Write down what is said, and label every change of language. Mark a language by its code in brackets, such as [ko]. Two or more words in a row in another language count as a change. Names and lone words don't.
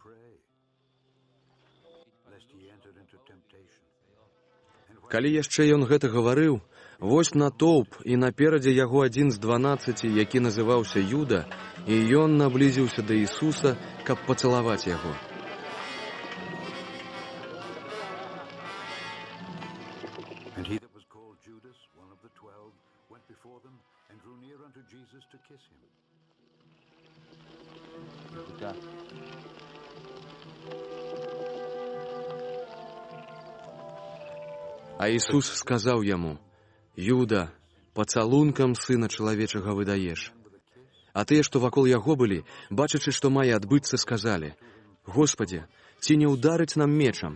[be] Калі яшчэ ён гэта гаварыў, вось натоўп, і наперадзе яго адзін з 12, які называўся Юда, і ён наблізіўся да Ісуса, каб пацалаваць яго. [en] And he that was called Judas, one of the 12, went before them and drew near unto Jesus to kiss him. [be] А Ісус сказаў яму: «Юда, пацалункам Сына Чалавечага выдаеш». А тыя, што вакол яго былі, бачачы, што мае адбыцца, сказалі: «Господі, ці не ўдарыць нам мечам?»